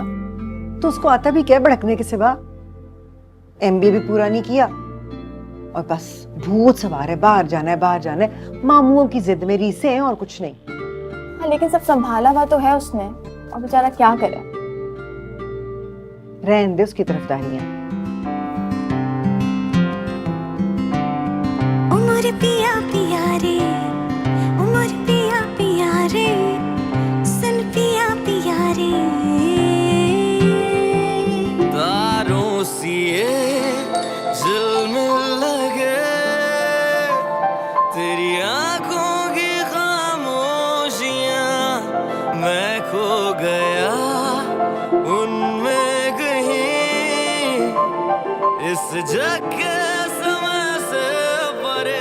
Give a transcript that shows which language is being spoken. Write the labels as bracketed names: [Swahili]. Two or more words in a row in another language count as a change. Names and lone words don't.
[Hindi] तो उसको आता भी क्या भड़कने के सिवा, एमबीए भी पूरा नहीं किया और बस भूत सवार है, बाहर जाना है बाहर जाना है, मामुओं की जिद में रीसे हैं और कुछ नहीं। हाँ लेकिन सब संभाला हुआ तो है उसने, और बेचारा क्या करे। रहने दे उसकी तरफदारियां। उमर पिया पिया रे, उमर पिया पिया रे, सन पिया पिया रे। तारों सिए झिलमिल लगे, तेरी आंखों की खामोशियां, मैं खो गया उनमें कहीं, इस जग के समय से परे।